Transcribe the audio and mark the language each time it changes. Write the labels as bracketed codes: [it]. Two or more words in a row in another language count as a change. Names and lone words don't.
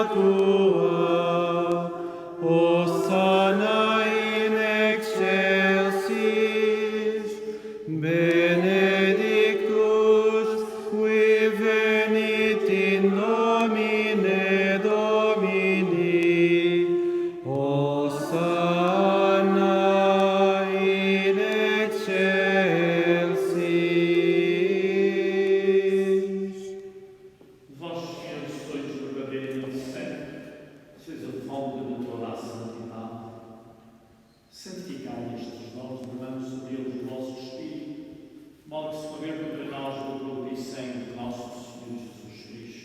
[la] tua, Hosanna in excelsis, benedictus qui venit in nomine Domini, Hosanna in excelsis. [pt] Vós, Senhor, sois verdadeiramente santo, sois a fonte de toda a santidade. Santificai estes dons, derramando sobre eles o vosso Espírito, de modo que se convertam para nós do corpo e sangue de nosso Senhor Jesus Cristo.